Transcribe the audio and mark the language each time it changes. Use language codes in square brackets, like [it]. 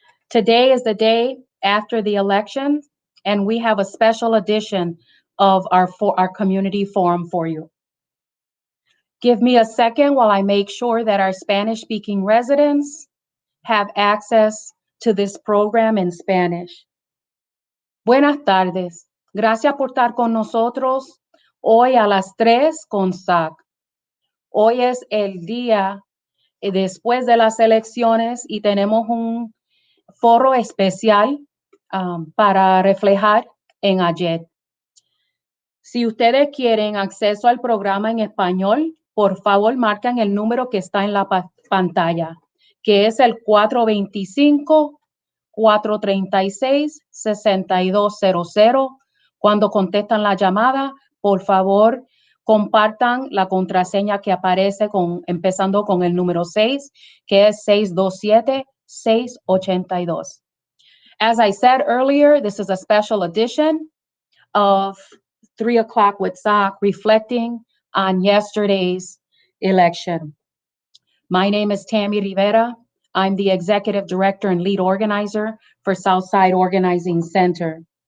[en] Today is the day after the election, and we have a special edition of our community forum for you. Give me a second while I make sure that our Spanish-speaking residents have access to this program in Spanish. [es] Buenas tardes. Gracias por estar con nosotros hoy a las 3 con SAC. Hoy es el día después de las elecciones y tenemos un foro especial para reflejar en ayer. Si ustedes quieren acceso al programa en español, por favor marquen el número que está en la pantalla, que es el 425-436-6200. Cuando contestan la llamada, por favor, compartan la contraseña que aparece empezando con el número 6, que es 627-682. [en] As I said earlier, this is a special edition of 3 o'clock with SOC, reflecting on yesterday's election. My name is Tammy Rivera. I'm the Executive Director and Lead Organizer for Southside Organizing Center.